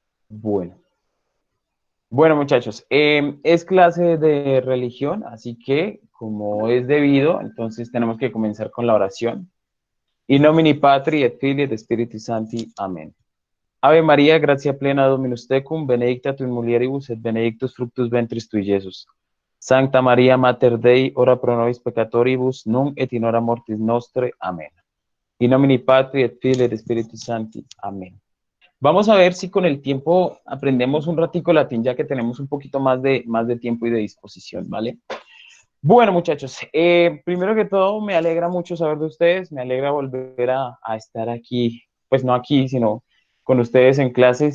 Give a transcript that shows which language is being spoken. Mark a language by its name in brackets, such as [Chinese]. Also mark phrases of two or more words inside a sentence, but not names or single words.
[Spanish] Bueno, bueno muchachos, es clase de religión, así que como es debido, entonces tenemos que comenzar con la oración. [Latin] In nomine Patri et Filii et Spiritus Sancti. [Spanish] Amén. [Latin] Ave María, gracia plena Dominus tecum, benedicta tu in mulieribus et benedictus fructus ventris tui, Iesus. Sancta María, Mater Dei, ora pro nobis peccatoribus, nunc et in hora mortis nostre. [Spanish] Amén. [Latin] In nomine Patri et Filii et Spiritus Sancti. [Spanish] Amén. Vamos a ver si con el tiempo aprendemos un ratico latín, ya que tenemos un poquito más de tiempo y de disposición, ¿vale? Bueno, muchachos, primero que todo, me alegra mucho saber de ustedes, me alegra volver a estar aquí, pues no aquí, sino con ustedes en clase.